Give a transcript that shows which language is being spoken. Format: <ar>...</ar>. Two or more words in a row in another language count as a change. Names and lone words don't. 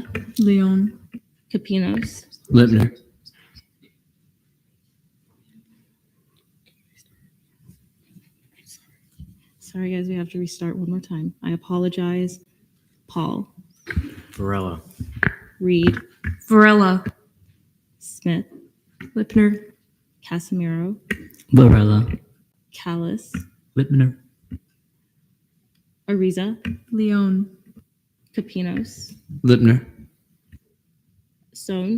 <en>Leon. Capinos, Lipner. Sorry, guys, we have to restart one more time. I apologize. Paul, Varela. Reed, Varela. Smith, Lipner. Casimiro, Varela. Callis, Lipner. Ariza, Leon. Capinos, Lipner. Stone,</en>